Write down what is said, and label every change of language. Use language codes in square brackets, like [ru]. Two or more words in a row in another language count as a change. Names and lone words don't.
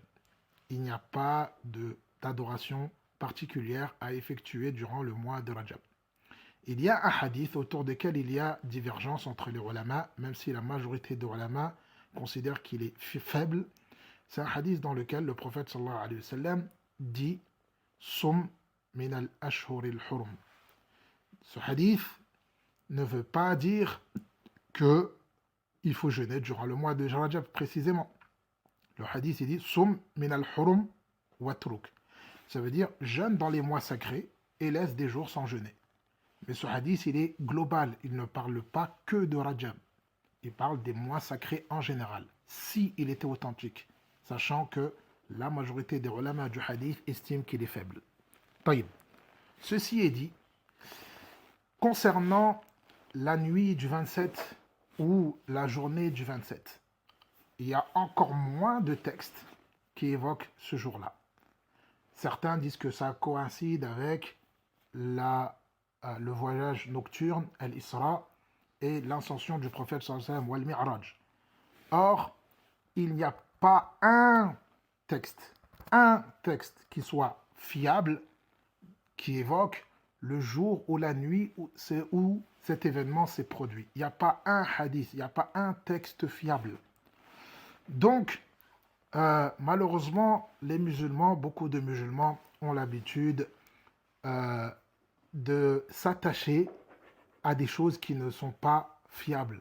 [fr] Il n'y a pas d'adoration particulière à effectuer durant le mois de Rajab. Il y a un hadith autour duquel il y a divergence entre les ulama, même si la majorité des ulama considère qu'il est faible. C'est un hadith dans lequel le prophète [ar] صلى الله عليه وسلم [fr] dit « [ar] صم من الأشهر الحرم ». [fr] Ce hadith ne veut pas dire que il faut jeûner durant le mois de Rajab précisément. Le hadith il dit « [ar] صم من الحرم واترك ». [fr] Ça veut dire jeûne dans les mois sacrés et laisse des jours sans jeûner. Mais ce hadith il est global, il ne parle pas que de Rajab. Il parle des mois sacrés en général, si il était authentique, sachant que la majorité des ulama du hadith estiment qu'il est faible. Taïb. Ceci est dit, concernant la nuit du 27 ou la journée du 27, il y a encore moins de textes qui évoquent ce jour-là. Certains disent que ça coïncide avec le voyage nocturne, al-Isra, et l'ascension du prophète [ar] صلى الله عليه وسلم, [fr] wal-Mi'raj. Or, il n'y a pas un texte qui soit fiable, qui évoque le jour ou la nuit où cet événement s'est produit. Il n'y a pas un hadith, il n'y a pas un texte fiable. Donc, malheureusement, les musulmans, beaucoup de musulmans ont l'habitude de s'attacher à des choses qui ne sont pas fiables.